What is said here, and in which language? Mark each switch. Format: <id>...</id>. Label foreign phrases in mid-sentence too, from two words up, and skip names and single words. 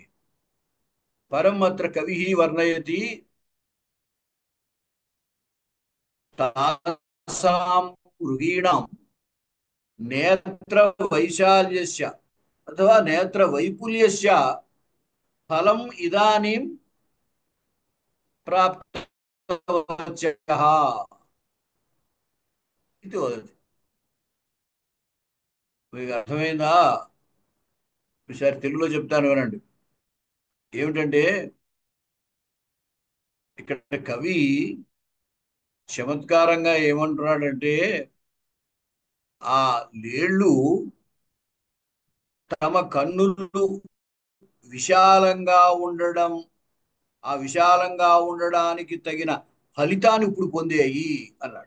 <sa>परम् अत्र कविः वर्णयति तासां मृगीणां नेत्रवैशाल्यस्य अथवा नेत्रवैपुल्यस्य फलम् इदानीं प्राप्तवत्यः इति वदति।</sa> <te>మీకు అర్థమైందా? ఒకసారి తెలుగులో చెప్తాను వినండి. ఏమిటంటే ఇక్కడ కవి చమత్కారంగా ఏమంటున్నాడంటే ఆ లేళ్ళు తమ కన్నులు విశాలంగా ఉండడం, ఆ విశాలంగా ఉండడానికి తగిన ఫలితాన్ని ఇప్పుడు పొందాయి అన్నాడు.</te>